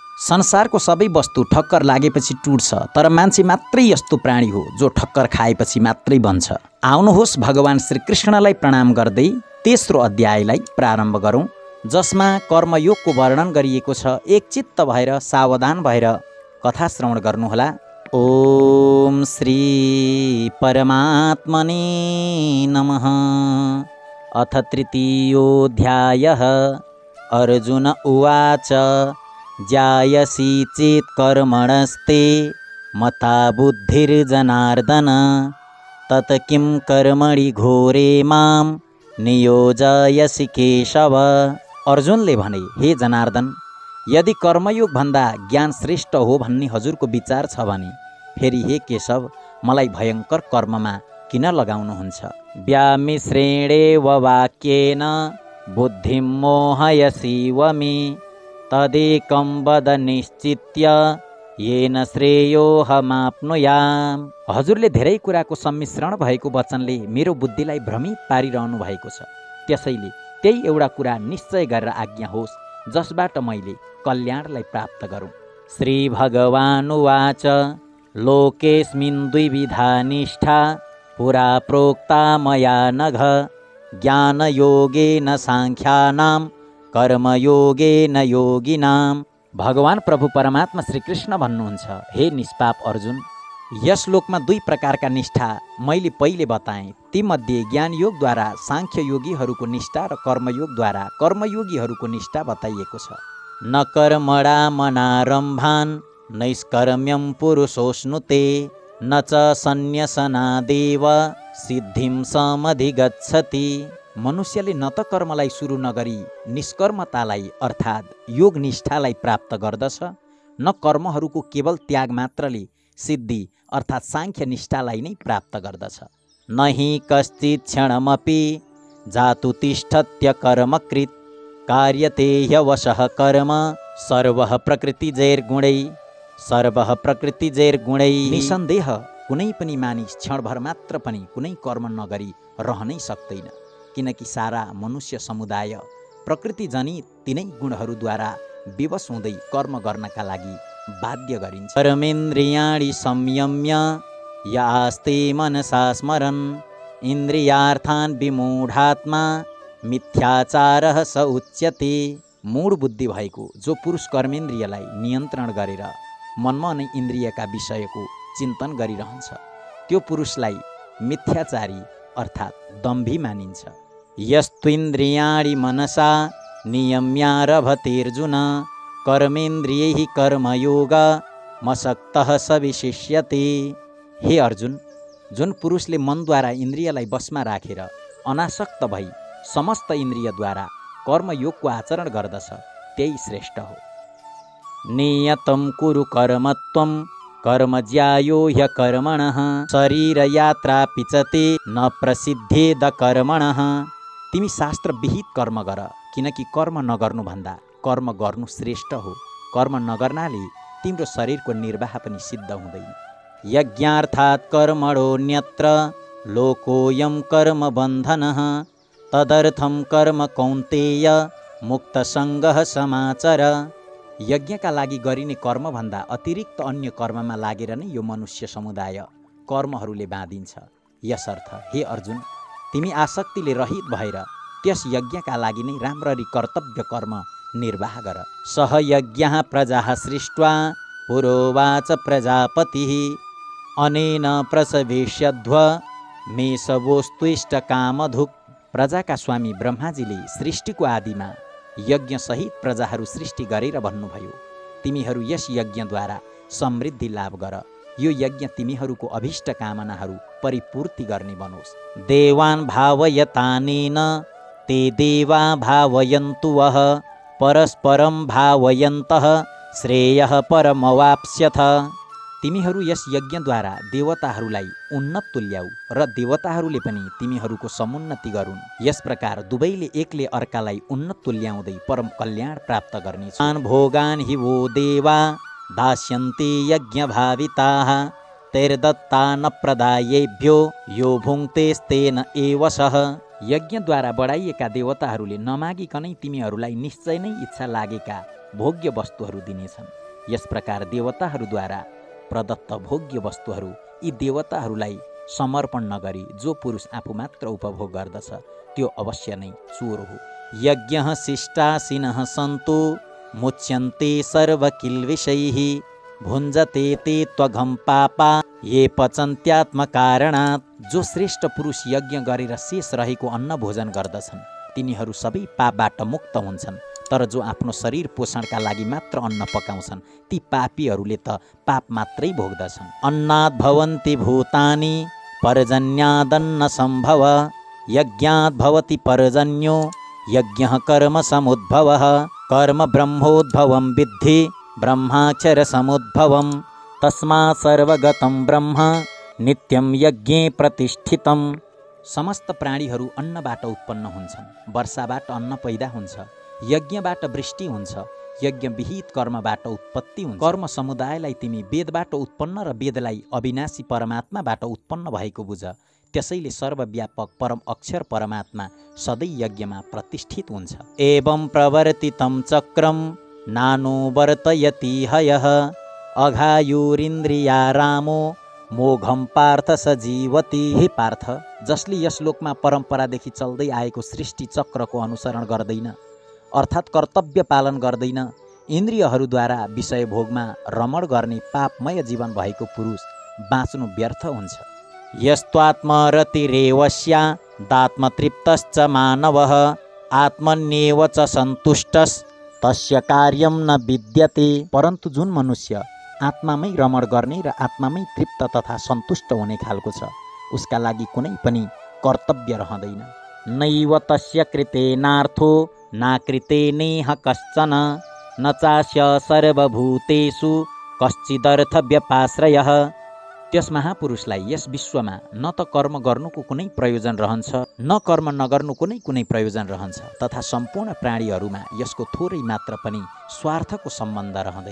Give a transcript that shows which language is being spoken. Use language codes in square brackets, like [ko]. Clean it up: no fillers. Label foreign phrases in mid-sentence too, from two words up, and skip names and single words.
[ne] संसारको सबै वस्तु ठक्कर लागेपछि टुट्छ, तर मान्छे मात्रै यस्तो प्राणी हो जो ठक्कर खाएपछि मात्रै बन्छ। आउनुहोस् भगवान श्रीकृष्णलाई प्रणाम गर्दै तेस्रो अध्यायलाई प्रारम्भ गरौँ, जसमा कर्मयोगको वर्णन गरिएको छ। एकचित्त भएर सावधान भएर कथा श्रवण गर्नुहोला। [sa] ओम श्री परमात्मने नमः। अथ तृतीयोऽध्यायः। अर्जुन उवाच जायसी चेत् कर्मणस्ते मता बुद्धिर्जनार्दन तत् किं कर्मणि घोरे मां नियोजयसि केशव। [ne] अर्जुनले भने, हे जनार्दन, यदि कर्मयोग भन्दा ज्ञान श्रेष्ठ हो भन्ने हजुरको विचार छ भने फेरि हे केशव, मलाई भयङ्कर कर्ममा किन लगाउनुहुन्छ? [sa] व्यामिश्रेणेव वाक्येन बुद्धिं मोहयसीव मे तदेकं वद निश्चित्य येन श्रेयोऽहमाप्नुयाम्। [ne] हजुरले धेरै कुराको सम्मिश्रण भएको वचनले मेरो बुद्धिलाई भ्रमित पारिरहनु भएको छ। त्यसैले त्यही एउटा कुरा निश्चय गरेर आज्ञा होस् जसबाट मैले कल्याणलाई प्राप्त गरौँ। [sa] श्री भगवान् उवाच लोकेस्मिन् द्विविधा निष्ठा पुरा प्रोक्ता मया नघ ज्ञानयोगेन साङ्ख्यानां कर्मयोगेन योगिनाम्। [ne] भगवान प्रभु परमात्मा श्रीकृष्ण भन्नुहुन्छ, हे निष्पाप अर्जुन, यस लोकमा दुई प्रकारका निष्ठा मैले पहिले बताएँ। तीमध्ये ज्ञानयोगद्वारा साङ्ख्ययोगीहरूको निष्ठा र कर्मयोगद्वारा कर्मयोगीहरूको निष्ठा बताइएको छ। [sa] न कर्मणामनारम्भान् नैष्कर्म्यं पुरुषोऽश्नुते न च सन्न्यसनादेव सिद्धिं समधिगच्छति। [ne] मनुष्यले न त कर्मलाई सुरु नगरी निष्कर्मतालाई अर्थात् योग निष्ठालाई प्राप्त गर्दछ, न कर्महरूको केवल त्याग मात्रले सिद्धि अर्थात् साङ्ख्य निष्ठालाई नै प्राप्त गर्दछ। [sa] न हि कश्चित् क्षणमपि जातु तिष्ठत्य कर्मकृत् कार्यते ह्यवशः कर्म सर्वः प्रकृतिजैर्गुणै। [ne] निसन्देह कुनै पनि मानिस क्षणभर मात्र पनि कुनै कर्म नगरी रहनै सक्दैन, किनकि सारा मनुष्य समुदाय प्रकृतिजनित तिनै गुणहरूद्वारा विवश हुँदै कर्म गर्नका लागि बाध्य गरिन्छ। [sa] कर्मेन्द्रियाणि संयम्य य आस्ते मनसा स्मरन् इन्द्रियार्थान् विमूढात्मा मिथ्याचारः स उच्यते। [ne] मूढ बुद्धि भएको जो पुरुष कर्मेन्द्रियलाई नियन्त्रण गरेर मनमा नै इन्द्रियका विषयको चिन्तन गरिरहन्छ, त्यो पुरुषलाई मिथ्याचारी अर्थात् दम्भी मानिन्छ। [sa] यस्त्विन्द्रियाणि मनसा नियम्यारभतेऽर्जुन कर्मेन्द्रियैः कर्मयोग मसक्तः स विशिष्यते। [ne] हे अर्जुन, जुन पुरुषले मनद्वारा इन्द्रियलाई वशमा राखेर अनासक्त भई समस्त इन्द्रियद्वारा कर्मयोगको आचरण गर्दछ त्यही श्रेष्ठ हो। [sa] नियतं कुरु कर्म त्वं कर्म ज्यायो ह्यकर्मणः शरीरयात्रापि च ते न प्रसिद्धेद कर्मणः। [ne] तिमी शास्त्र विहित कर्म गर, किनकि कर्म नगर्नुभन्दा कर्म गर्नु श्रेष्ठ हो। कर्म नगर्नाले तिम्रो शरीरको निर्वाह पनि सिद्ध हुँदैन। [sa] यज्ञार्थात् कर्मणोऽन्यत्र लोकोऽयं कर्म बन्धनः तदर्थं कर्म कौन्तेय मुक्तसङ्गः समाचर। [ne] यज्ञका लागि गरिने कर्मभन्दा अतिरिक्त अन्य कर्ममा लागेर नै यो मनुष्य समुदाय कर्महरूले बाँधिन्छ। यसर्थ हे अर्जुन, तिमी आसक्तिले रहित भएर त्यस यज्ञका लागि नै राम्ररी कर्तव्य कर्म निर्वाह गर। [sa] सह यज्ञः प्रजाः सृष्ट्वा पुरोवाच प्रजापतिः अनेन प्रसवेश्यध्व मेषवोस्त्विष्टकामधुक्। [ne] प्रजाका स्वामी ब्रह्माजीले सृष्टिको आदिमा यज्ञसहित प्रजाहरू सृष्टि गरेर भन्नुभयो, तिमीहरू यस यज्ञद्वारा समृद्धि लाभ गर। यो यज्ञ तिमीहरूको अभिष्ट कामनाहरू परिपूर्ति गर्ने बनोस्। [sa] देवान् भावयतानेन ते देवा भावयन्तु वः परस्परं भावयन्तः श्रेयः परमवाप्स्यथ। [ne] तिमीहरू यस यज्ञद्वारा देवताहरूलाई उन्नत तुल्याऊ र देवताहरूले पनि तिमीहरूको समुन्नति गरून्। यस प्रकार दुवैले एकले अर्कालाई उन्नत तुल्याउँदै परम कल्याण प्राप्त गर्नेछन्। [sa] भोगान् हि वो देवा दास्यन्ते यज्ञभाविताः तैर्दत्ता न प्रदायेभ्यो यो भुङ्क्तेस्तेन एव सः। [ne] यज्ञद्वारा बढाइएका देवताहरूले नमागिकनै तिमीहरूलाई निश्चय नै इच्छा लागेका भोग्य वस्तुहरू दिनेछन्। यस प्रकार देवताहरूद्वारा प्रदत्त भोग्य वस्तुहरू यी देवताहरूलाई समर्पण नगरी जो पुरुष आफू मात्र उपभोग गर्दछ त्यो अवश्य नै चोर हो। [sa] यज्ञः शिष्टासिनः सन्तु मुच्यन्ते सर्वकिल्बिषैः भुञ्जते ते त्वघं पापा ये पचन्त्यात्मकारणात्। [ne] जो श्रेष्ठ पुरुष यज्ञ गरेर शेष रहेको अन्न भोजन गर्दछन् तिनीहरू सबै पापबाट मुक्त हुन्छन्, तर जो आफ्नो शरीर पोषणका लागि मात्र अन्न पकाउँछन् ती पापीहरूले त पाप मात्रै भोग्दछन्। [sa] अन्नाद् भवन्ति भूतानि पर्जन्यादन्न सम्भव यज्ञाद् भवति पर्जन्यो यज्ञः कर्म समुद्भवः। कर्म ब्रह्मोद्भवं विद्धि ब्रह्माक्षर समुद्भवं तस्मात् सर्वगतं ब्रह्म नित्यं यज्ञे प्रतिष्ठितम। [ne] समस्त प्राणीहरू अन्नबाट उत्पन्न हुन्छन्, वर्षाबाट अन्न पैदा हुन्छ, यज्ञबाट वृष्टि हुन्छ, यज्ञ विहित कर्मबाट उत्पत्ति हुन्छ। कर्म समुदायलाई तिमी वेदबाट उत्पन्न र वेदलाई अविनाशी परमात्माबाट उत्पन्न भएको बुझ। त्यसैले सर्वव्यापक परम अक्षर परमात्मा सधैँ यज्ञमा प्रतिष्ठित हुन्छ। [sa] एवं प्रवर्तितं चक्रम नानुवर्तयति हयः अघायुरिन्द्रिया रामो मोघम पार्थ सजीवती। [ne] हे पार्थ, जसले यस लोकमा परम्परादेखि चल्दै आएको सृष्टि चक्रको अनुसरण गर्दैन अर्थात् कर्तव्य पालन गर्दैन, इन्द्रियहरूद्वारा विषय भोगमा रमण गर्ने पापमय जीवन भएको पुरुष बाँच्नु व्यर्थ हुन्छ। [sa] यस्त्वात्मरतिरेवस्या दात्मतृप्तश्च मानवः आत्मन्येव च सन्तुष्टस् तस्य कार्यं न विद्यते। [ne] परन्तु जुन मनुष्य आत्मामै रमण गर्ने र आत्मामै तृप्त तथा सन्तुष्ट हुने खालको छ उसका लागि कुनै पनि कर्तव्य रहँदैन। [sa] नैव तस्य कृतेनार्थो नाकृतेनेह कश्चन न चास्य सर्वभूतेषु कश्चिदर्थ व्यपाश्रयः। [ne] त्यस महापुरुषलाई यस विश्वमा न त कर्म गर्नुको कुनै प्रयोजन रहन्छ न कर्म नगर्नुको कुनै प्रयोजन रहन्छ तथा सम्पूर्ण प्राणीहरूमा यसको थोरै मात्र पनि स्वार्थको सम्बन्ध रहँदैन।